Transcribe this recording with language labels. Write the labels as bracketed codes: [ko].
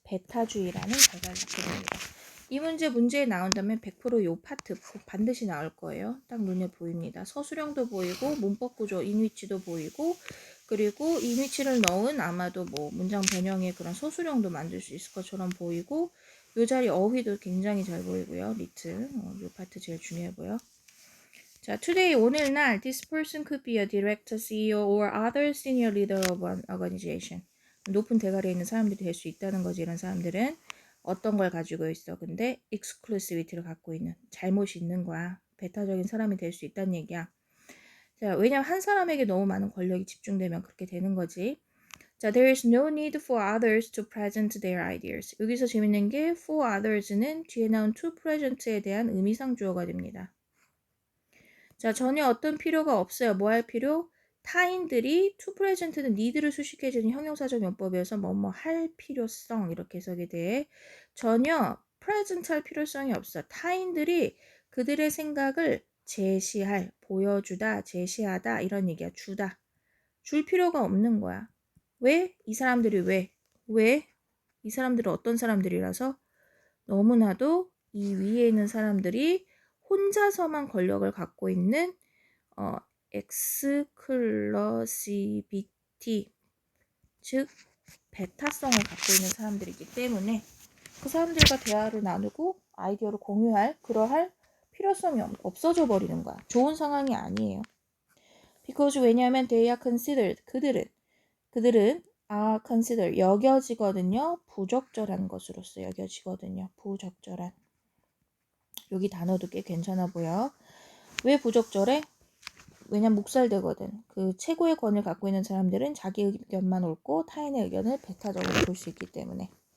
[ko] 배타주의라는 결과를 낳게 됩니다. 이 문제에 나온다면 100%이 파트 반드시 나올 거예요. 딱 눈에 보입니다. 서술형도 보이고 문법 구조 인위치도 보이고 그리고 인위치를 넣은 아마도 뭐 문장 변형의 그런 서술형도 만들 수 있을 것처럼 보이고 요 자리 어휘도 굉장히 잘 보이고요. 리틀 요 파트 제일 중요해 보여. [en] 자, today [ko] 오늘날 [en] this person could be a director, CEO or other senior leader of an organization. [ko] 높은 대가리에 있는 사람들이 될 수 있다는 거지. 이런 사람들은 어떤 걸 가지고 있어. 근데 exclusivity를 갖고 있는 잘못이 있는 거야. 배타적인 사람이 될 수 있다는 얘기야. 자, 왜냐면 한 사람에게 너무 많은 권력이 집중되면 그렇게 되는 거지. [en] 자, there is no need for others to present their ideas. [ko] 여기서 재밌는 게 for others는 뒤에 나온 to present에 대한 의미상 주어가 됩니다. 자, 전혀 어떤 필요가 없어요. 뭐 할 필요? 타인들이 to present는 need를 수식해주는 형용사적 용법이어서 뭐뭐 할 필요성 이렇게 해석이 돼. 전혀 present 할 필요성이 없어. 타인들이 그들의 생각을 제시할, 보여주다, 제시하다 이런 얘기야. 주다. 줄 필요가 없는 거야. 왜? 이 사람들이 왜? 왜? 이 사람들은 어떤 사람들이라서? 너무나도 이 위에 있는 사람들이 혼자서만 권력을 갖고 있는 엑스클러시비티, 즉 배타성을 갖고 있는 사람들이기 때문에 그 사람들과 대화를 나누고 아이디어를 공유할 그러할 필요성이 없어져 버리는 거야. 좋은 상황이 아니에요. [en] because [ko] 왜냐하면 [en] they are considered [ko] 그들은 [en] are considered [ko] 여겨지거든요. 부적절한 것으로서 여겨지거든요. 부적절한. 여기 단어도 꽤 괜찮아 보여. 왜 부적절해? 왜냐면 묵살되거든. 그 최고의 권을 갖고 있는 사람들은 자기 의견만 옳고 타인의 의견을 배타적으로 볼 수 있기 때문에.